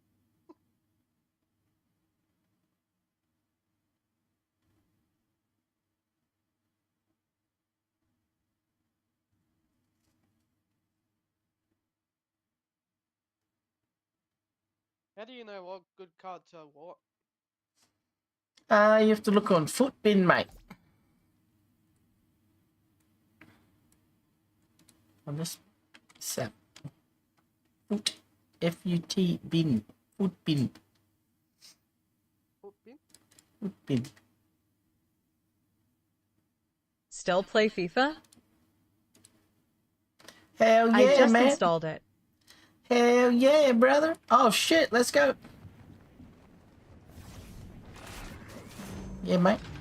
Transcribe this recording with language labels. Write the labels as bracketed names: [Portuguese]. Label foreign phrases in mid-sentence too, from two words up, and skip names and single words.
[English] How do you know what good cards are what? You have to look on Footbin, mate. On this set. Foot. F-U-T bin. Footbin. Footbin? Footbin. Still play FIFA? Hell yeah, I just man. installed it. Hell yeah, brother. Oh shit, let's go. Yeah, mate.